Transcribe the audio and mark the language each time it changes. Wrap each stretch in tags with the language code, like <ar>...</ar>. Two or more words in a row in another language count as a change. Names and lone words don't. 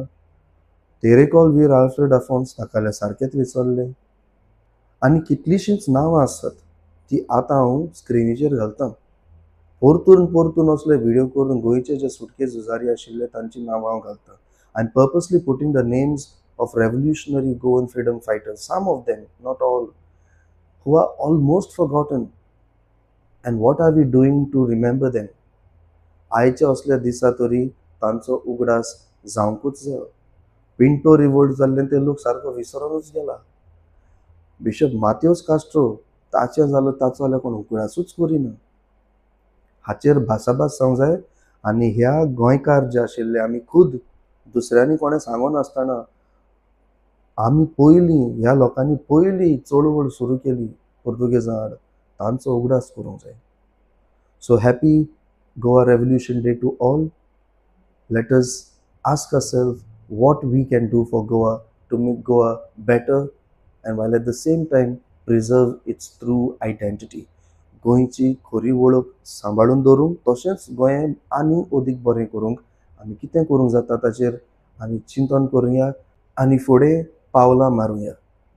<kok>ते रिकॉल वीर आल्फ्रेड आफोन्स ताकाले सारकेंच विसरले. आनी कितलींशींच नांवां आसात ती आतां हांव स्क्रिनीचेर घालतां. परतून परतून असले व्हिडिओ करून गोंयचे जे सुटके झुजारी आशिल्ले तांची नांवां हांव घालतां.</kok> <en>I am purposely putting the names of revolutionary Goan freedom fighters, some of them, not all, who are almost forgotten. And what are we doing to remember them?</en> <kok>आयच्या असल्या दिसा तरी तांचो उगडास जावंकूच जायो. पिंटो रिवोल्ट जाल्ले ते लोक सारको विसरूनच गेला. बिशप माथ्योस कास्ट्रो ताचें जालो ताचो जाल्यार कोण उगडासूच करिना. हाचेर भासाभास जावंक जाय. आनी ह्या गोंयकार जे आशिल्ले आमी खुद दुसऱ्यांनी कोणें सांगो नासतना आमी पयलीं ह्या लोकांनी पयलीं चळवळ सुरू केली पुर्तुगेजां आड तांचो उगडास करूंक जाय.</kok> <en>so happy Goa Revolution Day to all. let us ask ourself what we can do for Goa to make Goa better and while at the same time preserve its true identity.</en> <kok>गोंयची खरी वळख सांबाळून दवरूंक तशेंच गोंय आनी अदीक बरें करूंक आमी कितें करूंक जाता ताचेर आमी चिंतन करुया आनी फुडें पावलां मारुया.</kok>